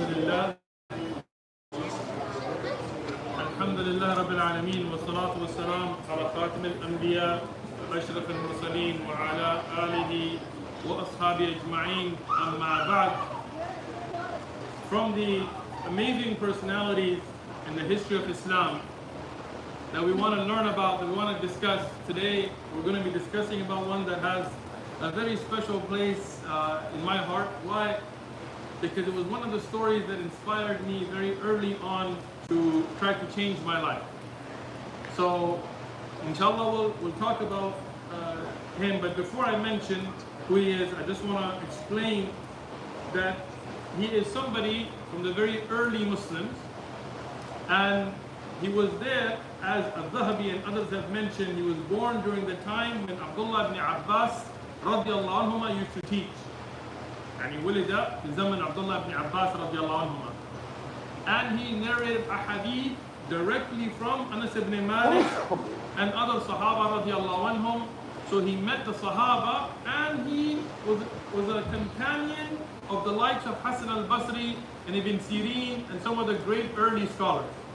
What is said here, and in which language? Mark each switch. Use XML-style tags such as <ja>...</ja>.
<ar>لله الحمد لله رب العالمين والصلاة والسلام على خاتم الأنبياء وأشرف المرسلين وعلى آله وأصحابه أجمعين أما بعد.</ar> <en>From the amazing personalities in the history of Islam that we want to learn about, that we want to discuss today, we're going to be discussing about one that has a very special place in my heart. Why? Because it was one of the stories that inspired me very early on to try to change my life. So, inshallah, we'll talk about him. But before I mention who he is, I just want to explain that he is somebody from the very early Muslims, and he was there, as Al-Dhahabi and others have mentioned, he was born during the time when Abdullah ibn Abbas radiallahu anhuma used to teach. And he</en> <ar>ولد في زمن عبد الله بن عباس رضي الله عنهما.</ar> <en>And he narrated a hadith directly from Anas ibn Malik and other Sahaba radiallahu anhum. So he met the Sahaba, and he was a companion of the likes of Hassan al-Basri and Ibn Sirin and some of the great early scholars.</en>